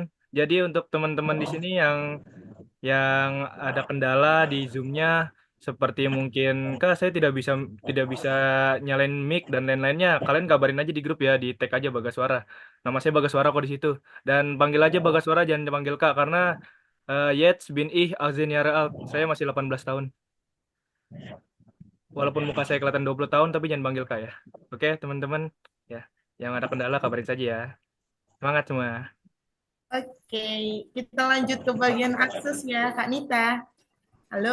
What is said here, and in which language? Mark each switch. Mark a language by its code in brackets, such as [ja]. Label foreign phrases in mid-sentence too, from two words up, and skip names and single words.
[id] Jadi untuk teman-teman di sini yang ada kendala di Zoom-nya seperti mungkin Kak saya tidak bisa nyalain mic dan lain-lainnya. Kalian kabarin aja di grup ya, di tag aja Bagaswara. Nama saya Bagaswara kok di situ. Dan panggil aja Bagaswara, jangan dipanggil Kak karena [de] jetzt bin ich 18 Jahre alt. [id] Saya masih 18 tahun. Walaupun muka saya kelihatan 20 tahun tapi jangan panggil Kak ya. Oke, teman-teman. Ya, yang ada kendala kabarin saja ya. Semangat semua. Oke, kita lanjut ke bagian akses ya, Kak Nita. Halo?